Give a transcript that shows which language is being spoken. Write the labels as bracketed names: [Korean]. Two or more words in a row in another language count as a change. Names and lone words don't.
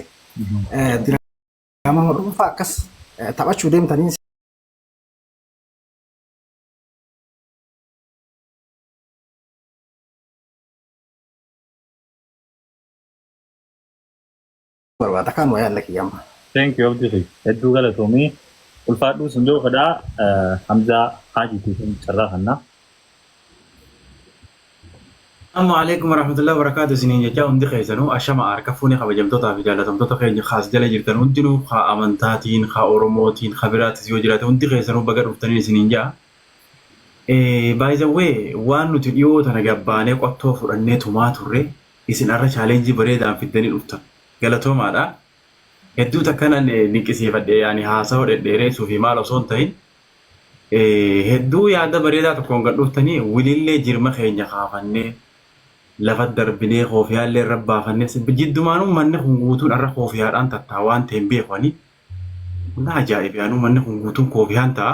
[Oromo] Diraamaa dhuunfaa akkas taphachuu deemtanii barbaada kan wayaan laki yamma. [English] Thank you [Oromo] abdii hedduu galatoomii ulfaadhuu sun jiru kadhaa Hamzaa Haajiitiin carraa kannaa. [Arabic] السلام عليكم ورحمة الله وبركاته. [Oromo] Sinin jecha hundi keessanuu ashama harka fuunee kabajamtootaa fi jaalatamtoota keenya khaas jala jirtan hundinuu haa amantaatiin haa oromootiin haa biraatis yoo jiraate hundi keessanuu baga dhuftanii sinin jaa. [English] By the way [Oromo] waan nuti dhiyoo tana gabbaanee qottoo fudhannee tumaa turre isin arra chaalenjii bareedaan fiddanii dhuftan galatoomaadha. Hedduu takkanan dinqisiifadhe yaani haasawaa dhedheereessuu fi maal osoo hin ta'in hedduu yaada bareedaa tokkoon gad dhuftanii wilillee jirma keenya kaafannee lafa darbinee koofiyaallee rabbaafannee jiddumaanuu manni kun guutuun arra koofiyaadhaan tattaa waan ta'een beekanii kun ajaa'ib yaanuu manni kun guutuun koofiyaan ta'a.